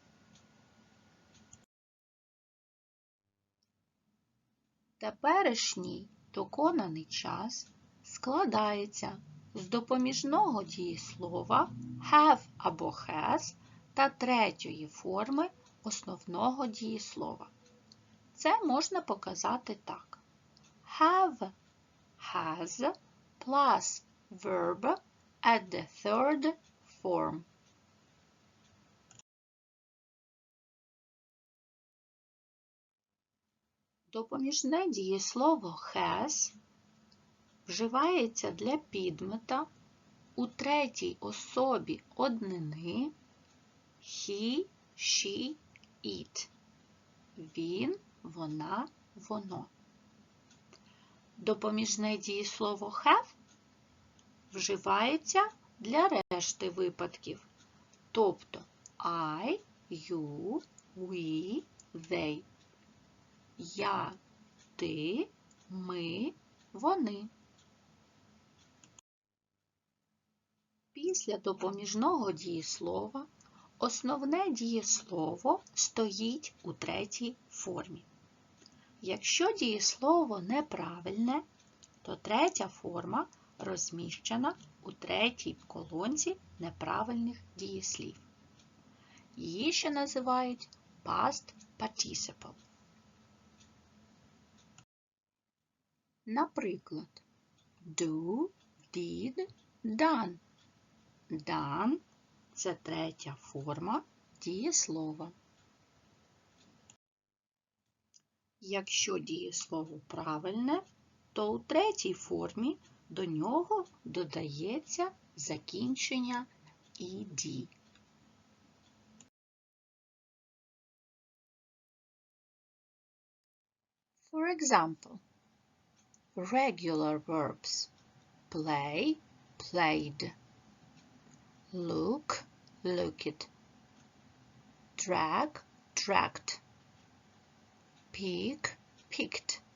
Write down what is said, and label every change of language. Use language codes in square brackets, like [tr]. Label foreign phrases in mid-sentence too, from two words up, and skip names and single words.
[uk] Теперішній доконаний час складається з допоміжного дієслова have або has та третьої форми основного дієслова. Це можна показати так. [en] Have, has, plus verb at the third form. [uk] Допоміжне дієслово has вживається для підмета у третій особі однини [en] he, she, it. [uk] Він, вона, воно. Допоміжне дієслово have вживається для решти випадків, тобто [en] I, you, we, they. [uk] Я, ти, ми, вони. Після допоміжного дієслова основне дієслово стоїть у третій формі. Якщо дієслово неправильне, то третя форма розміщена у третій колонці неправильних дієслів. Її ще називають [en] past participle. [uk] Наприклад, [en] do, did, done. [uk] Done – це третя форма дієслова. Якщо дієслово правильне, то у третій формі до нього додається закінчення «ed». [en] For example, regular verbs play, played, look, looked, drag, dragged, pick, picked.